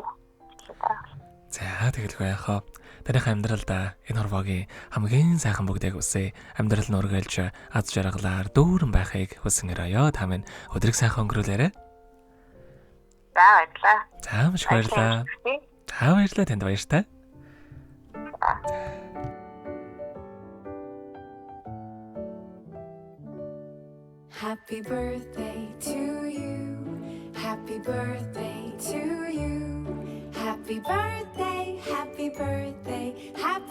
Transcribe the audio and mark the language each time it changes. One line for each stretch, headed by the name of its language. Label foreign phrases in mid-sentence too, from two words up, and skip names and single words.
Mongolian: За тэгэлгүй яхаа. Танайх амьдралд энэ хорвоогийн хамгийн сайхан бүгдийг үсэ амьдрал нь үргэлж аз жаргалаар дүүрэн байхыг хүсэн өрөөё. Та минь өдрийг сайхан өнгөрүүлээрэй. За баярлалаа. За маш баярлалаа. За баярлалаа танд баяртай.
English: Happy birthday to you. Happy birthday to you. Happy birthday, happy birthday.